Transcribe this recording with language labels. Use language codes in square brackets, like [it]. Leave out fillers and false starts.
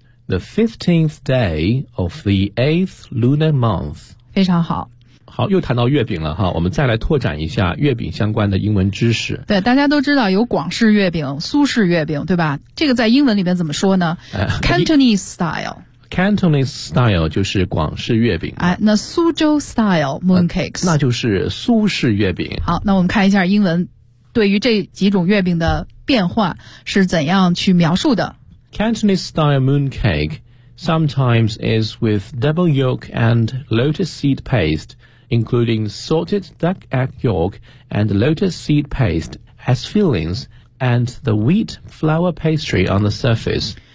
[en] The 15th day of the 8th lunar month. [zh] 非常好。好，又谈到月饼了哈，我们再来拓展一下月饼相关的英文知识。对，大家都知道有广式月饼、苏式月饼，对吧？这个在英文里面怎么说呢、 [en] Cantonese style. Cantonese style [zh] 就是广式月饼、哎、那苏州 [en] style mooncakes、 [zh] 那就是苏式月饼。好，那我们看一下英文对于这几种月饼的变化是怎样去描述的。 [en] Cantonese style mooncake sometimes is with double yolk and lotus seed paste including salted duck egg yolk and lotus seed paste as fillings and the wheat flour pastry on the surface。